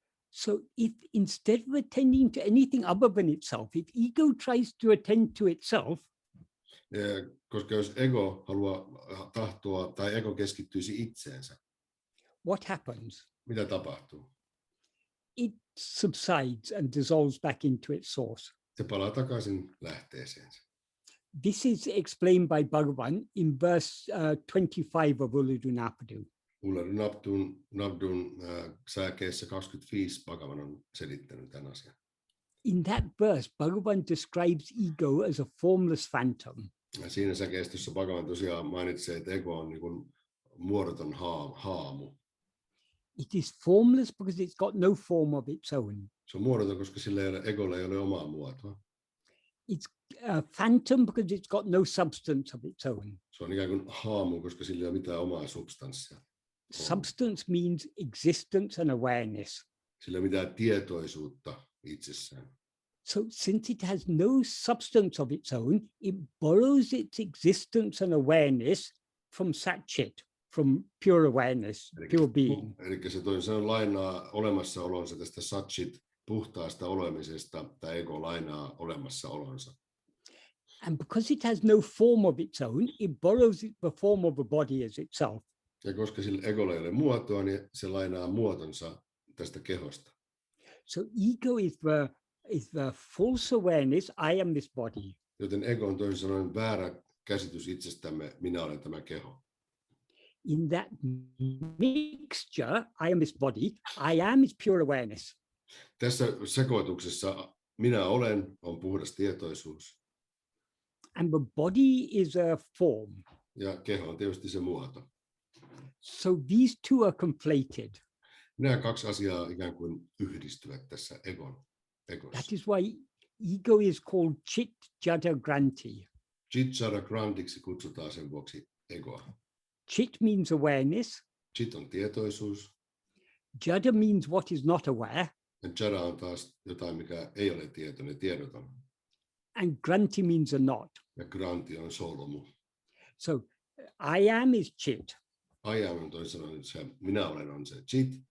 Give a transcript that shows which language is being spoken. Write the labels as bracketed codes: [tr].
[en] So if instead of attending to anything other than itself, if ego tries to attend to itself, [fi] koska jos ego tahtoa tai ego keskittyisi itseensä, [en] what happens? [fi] mitä tapahtuu? [en] It subsides and dissolves back into its source. [fi] Se palaa takaisin lähteeseensä. [en] This is explained by Bhagavan in verse 25 of Uludunapadu. [fi] Uludunapdun säkeessä 25 Bhagavan on selittänyt tämän asian. [en] In that verse, Bhagavan describes ego as a formless phantom. [fi] Siinä säkeistössä Bhagavan tosiaan mainitsee, että ego on niin kuin muodoton haamu. [en] It is formless because it's got no form of its own. [fi] Se on muodoton, koska egolla ei ole omaa muotoa. [en] It's a phantom because it's got no substance of its own. [fi] Se on ikään kuin haamu, koska sillä ei ole mitään omaa substanssia. [en] Substance means existence and awareness. [fi] Sillä ei ole mitään tietoisuutta itsessään. [en] So since it has no substance of its own, it borrows its existence and awareness from Satchit, from pure awareness, pure being. [fi] Eli se on lainaa olemassaolonsa tästä Satchit, puhtaasta olemisesta, tai ego lainaa olemassaolonsa. [en] And because it has no form of its own, it borrows the form of a body as itself. [fi] Ja koska sillä egolla ei ole muotoa, niin se lainaa muotonsa tästä kehosta. [en] So ego is the false awareness, I am this body. [fi] Joten ego on toisin sanoen väärä käsitys itsestämme, minä olen tämä keho. [en] In that mixture, I am this body, I am is pure awareness. [fi] Tässä sekoituksessa minä olen on puhdas tietoisuus. [en] And the body is a form. [fi] Ja keho on tietysti se muoto. [en] So these two are conflated. [fi] Nämä kaksi asiaa ikään kuin yhdistyvät tässä egossa. [en] That is why ego is called Chit Jada Granti. [fi] Chit Jada Grantiksi kutsutaan sen vuoksi egoa. [en] Chit means awareness. [fi] Chit on tietoisuus. [en] Jada means what is not aware. [fi] Ja Jada on taas jotain, mikä ei ole tietoinen, tiedoton. [en] And Granti means a not. [fi] Ja Granti on solmu. [en] So I am is chit. I am [fi] on toisin sanoen se minä olen on se chit